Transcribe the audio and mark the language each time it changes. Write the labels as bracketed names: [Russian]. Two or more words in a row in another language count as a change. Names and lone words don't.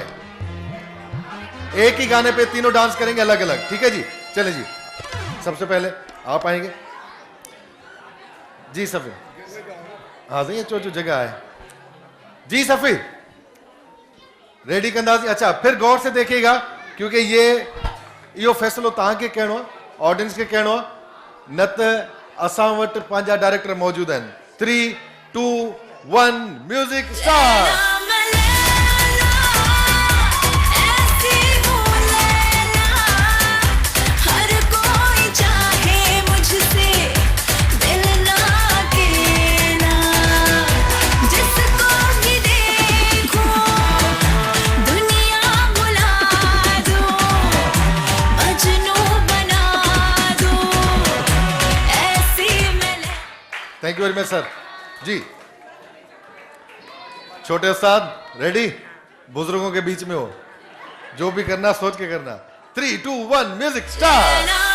[Urdu] ایک ہی گانے پہ تینوں ڈانس کریں گے الگ الگ، ٹھیک ہے جی. چلے جی، سب سے پہلے آپ آئیں گے جی. صفی ہاں صحیح، جو جگہ ہے جی. [Sindhi] सफी रेडी कंदासी। [Urdu] اچھا، پھر غور سے دیکھیے گا کیونکہ [Sindhi] यो फैसलो तव्हांखे कहिड़ो आहे, ऑडियंस के कहिड़ो आहे, न त असां वटि पंहिंजा डायरेक्टर मौजूद आहिनि। [English] 3, 2, 1 music start. Thank you very much sir ji. [Urdu] چھوٹے استاد ریڈی? بزرگوں کے بیچ میں ہو، جو بھی کرنا سوچ کے کرنا. [English] 3, 2, 1 music start.